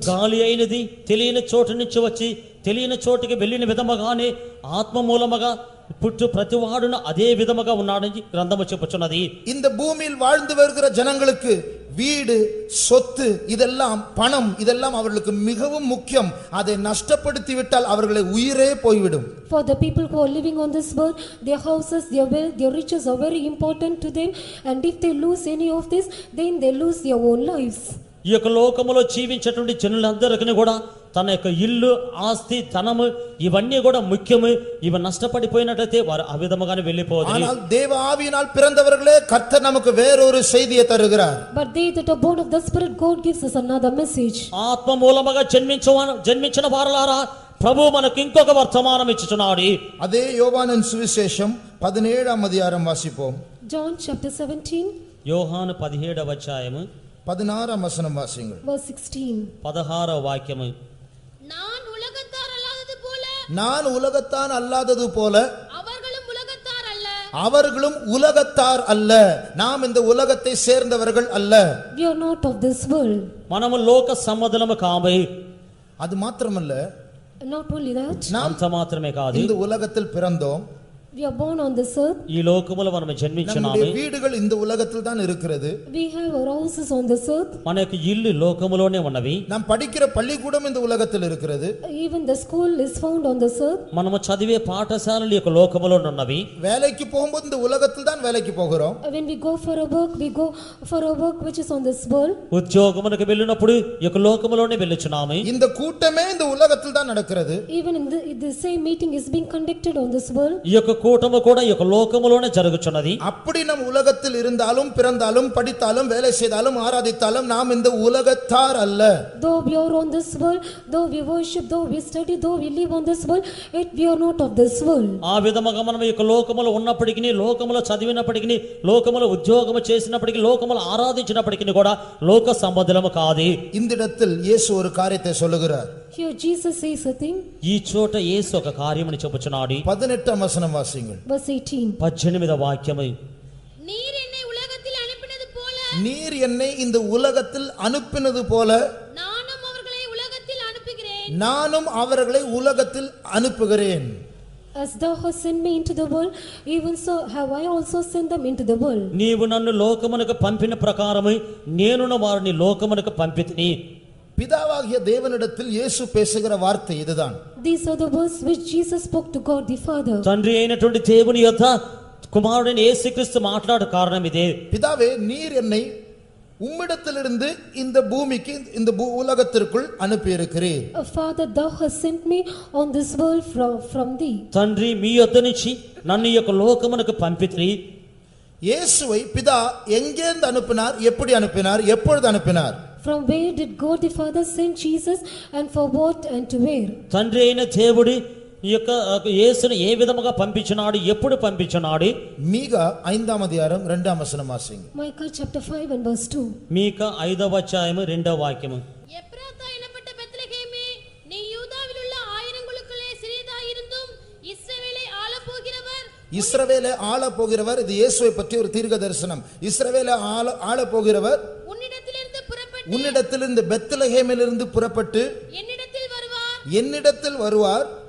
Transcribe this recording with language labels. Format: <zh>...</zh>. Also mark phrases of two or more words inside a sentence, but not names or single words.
<te>గాలి అయినది తెలియని చోటు నుంచి వచ్చి తెలియని చోటుకి వెళ్ళిన విధముగానే ఆత్మ మూలముగా పుట్టు ప్రతివాడును అదే విధముగా ఉన్నాడని గ్రంథము చెప్పుచున్నది.</te> <ta>இந்த பூமியில் வாழ்ந்து வருகிற ஜனங்களுக்கு வீடு, சொத்து, இதெல்லாம் பணம், இதெல்லாம் அவர்களுக்கு மிகவும் முக்கியம். அதை நஷ்டப்படுத்தி விட்டால் அவர்களை உயிரே போய்விடும்.</ta> <en>For the people who are living on this world, their houses, their wealth, their riches are very important to them, and if they lose any of this, then they lose their own lives.</en> <te>ఈ ఈ యొక్క లోకములో జీవించేటువంటి జనులందరికీ కూడా తన యొక్క ఇల్లు ఆస్తి ధనము ఇవన్నీ కూడా ముఖ్యము. ఇవి నష్టపడిపోయినట్లయితే వారు ఆ విధముగానే వెళ్ళిపోవాలి.</te> <ta>ஆனால் தேவ ஆவியினால் பிறந்தவர்களே கர்த்தர் நமக்கு வேறொரு செய்தியை தருகிறார்.</ta> <en>But they that are born of the Spirit, God gives us another message.</en> <te>ఆత్మ మూలముగా జన్మించిన వారలారా ప్రభు మనకు ఇంకొక వర్తమానం ఇచ్చుచున్నాడు.</te> <ta>அதே யோவானின் சுவிசேஷம் 17ஆம் அதிகாரம் வாசிப்போம்.</ta> <en>John chapter 17</en> <te>యోహాను 17వ అధ్యాయము</te> <ta>16ஆம் வசனம் வாசியுங்கள்.</ta> <en>verse 16.</en> <te>16వ వాక్యము.</te> <ta>நான் உலகத்தார் அல்லாதது போல நான் உலகத்தான் அல்லாதது போல அவர்களும் உலகத்தார் அல்ல. அவர்களும் உலகத்தார் அல்ல. நாம் இந்த உலகத்தை சேர்ந்தவர்கள் அல்ல.</ta> <en>We are not of this world.</en> <te>మనము లోక సంబంధులము కాము.</te> <ta>அது மாத்திரமல்ல,</ta> <en>Not only that,</en> <ta>நாம்</ta> <te>అంత మాత్రమే కాదు,</te> <ta>இந்த உலகத்தில் பிறந்தோம்.</ta> <en>we are born on this earth.</en> <te>ఈ లోకములో మనము జన్మించున్నాము.</te> <ta>நம்முடைய வீடுகள் இந்த உலகத்தில் தான் இருக்கிறது.</ta> <en>We have our houses on this earth.</en> <te>మన యొక్క ఇల్లు లోకములోనే ఉన్నవి.</te> <ta>நாம் படிக்கிற பள்ளிக்கூடம் இந்த உலகத்தில் இருக்கிறது.</ta> <en>Even the school is found on this earth.</en> <te>మనము చదివే పాఠశాలలు యొక్క లోకములో ఉన్నవి.</te> <ta>வேலைக்கு போகும்போது இந்த உலகத்தில் தான் வேலைக்கு போகிறோம்.</ta> <en>When we go for a work, we go for a work which is on this world.</en> <te>ఉద్యోగమునకు వెళ్ళినప్పుడు ఈ యొక్క లోకములోనే వెళ్ళుచున్నాము.</te> <ta>இந்த கூட்டமே இந்த உலகத்தில் தான் நடக்கிறது.</ta> <en>Even in the same meeting is being conducted on this world.</en> <te>ఈ యొక్క కూటము కూడా ఈ యొక్క లోకములోనే జరుగుచున్నది.</te> <ta>அப்படி நம் உலகத்தில் இருந்தாலும் பிறந்தாலும் படித்தாலும் வேலை செய்தாலும் ஆராதித்தாலும் நாம் இந்த உலகத்தார் அல்ல.</ta> <en>Though we are on this world, though we worship, though we study, though we live on this world, yet we are not of this world.</en> <te>ఆ విధముగా మనం ఈ యొక్క లోకములో ఉన్నప్పటికీ, లోకములో చదివినప్పటికీ, లోకములో ఉద్యోగము చేసినప్పటికీ, లోకములో ఆరాధించినప్పటికీ కూడా లోక సంబంధులము కాదు.</te> <ta>இந்த இடத்தில் இயேசு ஒரு காரியத்தை சொல்லுகிறார்.</ta> <en>Here Jesus says a thing.</en> <te>ఈ చోట యేసు ఒక కార్యముని చెప్పుచున్నాడు.</te> <ta>18ஆம் வசனம் வாசியுங்கள்.</ta> <en>Verse 18.</en> <te>18వ వాక్యము.</te> <ta>நீர் என்னை உலகத்தில் அனுப்பினது போல நீர் என்னை இந்த உலகத்தில் அனுப்பினது போல நானும் அவர்களை உலகத்தில் அனுப்புகிறேன். நானும் அவர்களை உலகத்தில் அனுப்புகிறேன்.</ta> <en>As thou hast sent me into the world, even so have I also sent them into the world.</en> <te>నీవు నన్ను లోకమునకు పంపిన ప్రకారము నేనును వారిని లోకమునకు పంపితిని.</te> <ta>பிதாவாகிய தேவனிடத்தில் இயேசு பேசுகிற வார்த்தை இதுதான்.</ta> <en>These are the words which Jesus spoke to God the Father.</en> <te>తండ్రి అయినటువంటి దేవుని యొద్ద కుమారుడైన యేసుక్రీస్తు మాట్లాడు కారణం ఇదే.</te> <ta>பிதாவே, நீர் என்னை உம்மிடத்திலிருந்து இந்த பூமிக்கு இந்த உலகத்திற்குள் அனுப்பி இருக்கிறீர்.</ta> <en>Father, thou hast sent me on this world from thee.</en> <te>తండ్రి మీ యొద్ద నుంచి నన్ను ఈ యొక్క లోకమునకు పంపితిరి.</te> <ta>இயேசுவை பிதா எங்கேந்து அனுப்பினார், எப்படி அனுப்பினார், எப்பொழுது அனுப்பினார்?</ta> <en>From where did God the Father send Jesus, and for what and to where?</en> <te>తండ్రి అయిన దేవుడు ఈ యొక్క యేసును ఏ విధముగా పంపించినాడు, ఎప్పుడు పంపించినాడు?</te> <ta>மீகா 5ஆம் அதிகாரம் 2ஆம் வசனம் வாசிங்க.</ta> <en>Micah chapter 5 and verse 2.</en> <te>మీకా 5వ అధ్యాయము 2వ వాక్యము.</te> <ta>எப்ராத்தா எனப்பட்ட பெத்லகேமே, நீ யூதாவில் உள்ள ஆயிரங்களுக்குள்ளே சிறியதாயிருந்தும் இஸ்ரவேலை ஆளப்போகிறவர். இஸ்ரவேலை ஆள போகிறவர். இது இயேசுவை பற்றி ஒரு தீர்க்க தரிசனம். இஸ்ரவேலை ஆள போகிறவர் உன்னிடத்திலிருந்து பெத்லகேமிலிருந்து புறப்பட்டு என்னிடத்தில் வருவார்.</ta>